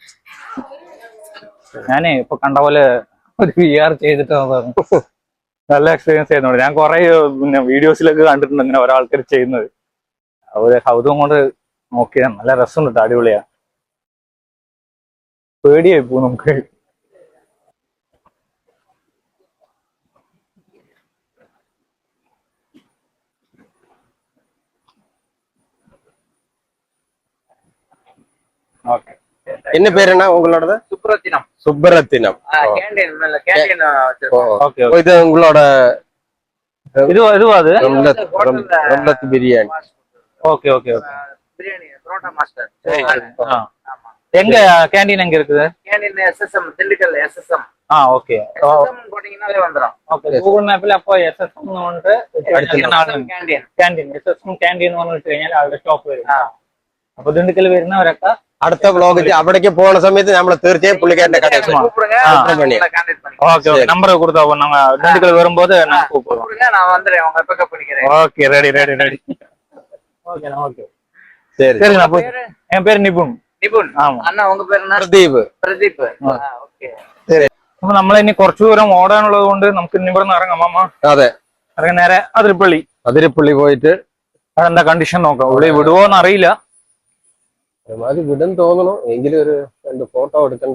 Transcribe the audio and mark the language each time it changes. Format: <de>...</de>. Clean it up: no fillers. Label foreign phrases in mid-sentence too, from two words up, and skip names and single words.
<ml>ഞാനേ ഇപ്പൊ കണ്ട പോലെ ഒരു VR ചെയ്തിട്ട് നല്ല എക്സ്പീരിയൻസ് ചെയ്യുന്നുണ്ട്. ഞാൻ കുറെ പിന്നെ വീഡിയോസിലൊക്കെ കണ്ടിട്ടുണ്ട് ഇങ്ങനെ ഒരാൾക്കാർ ചെയ്യുന്നത്. അവര് കൗതുകം കൊണ്ട് നോക്കിയാണ്. നല്ല രസമുണ്ട്, അടിപൊളിയാ. പേടിയായി പോ നമുക്ക്.</ml> <ta>ஓகே. என்ன பேர் என்ன உங்களோடது? சுப்ரத்தினம். சுப்ரத்தினம். கேண்டீன் கேண்டீன் ஓகே. இது உங்களோட இதுவா அது? ரம்லத் பிரியாணி. ஓகே ஓகே ஓகே. பிரியாணி புரோட்டா மாஸ்டர். ஆமா. எங்க கேண்டீன் எங்க இருக்குது? கேண்டீன் SSM திண்டுக்கல் SSM. ஓகே. SSM போடிங்கனாலே வந்துரும். ஓகே. கூகுள் மேப்ல அப்போ SSM ன்னு வந்து கேண்டீன். கேண்டீன் SSM கேண்டீன் ன்னு</ta> <ml>ഇട്ട് കഴിഞ്ഞാൽ അവിടെ സ്റ്റോപ്പ് വരും. അപ്പൊ ദിണ്ടുക്കൽ വരുന്നവരൊക്കെ അടുത്ത വ്ലോഗ് അവിടേക്ക് പോകുന്ന സമയത്ത് നമ്മൾ തീർച്ചയായും പുള്ളിക്കാരന്റെ കടയിൽ ഓക്കെ നമ്പർ കൊടുത്താ</ml> <ta>நாங்க திண்டுக்கல் வரும்போது நான் கூப்பிடுறேன். நான் வந்துறேன், உங்க பிக்கப் பண்ணிக்கிறேன். ஓகே ரெடி ஓகே ஓகே சரி சரி. நான் என் பேர் நிபுன். ஆமா. அண்ணா உங்க பேர் என்ன?</ta> <ml>പ്രദീപ്. ഓക്കേ. ശരി. അപ്പൊ നമ്മൾ ഇനി കുറച്ചു ദൂരം ഓടാനുള്ളത് കൊണ്ട് നമുക്ക് ഇനി ഇവിടെ നിന്ന് ഇറങ്ങാം മാമ. അതെ, ഇറങ്ങി നേരെ അതിരപ്പള്ളി പോയിട്ട് അതെന്താ കണ്ടീഷൻ നോക്കാം. ഇവിടെ വിടുവോന്ന് അറിയില്ല. അത് വിടും തോന്നണു. എങ്കിലും ഒരു 2 ഫോട്ടോ എടുക്കണ്ട.</ml>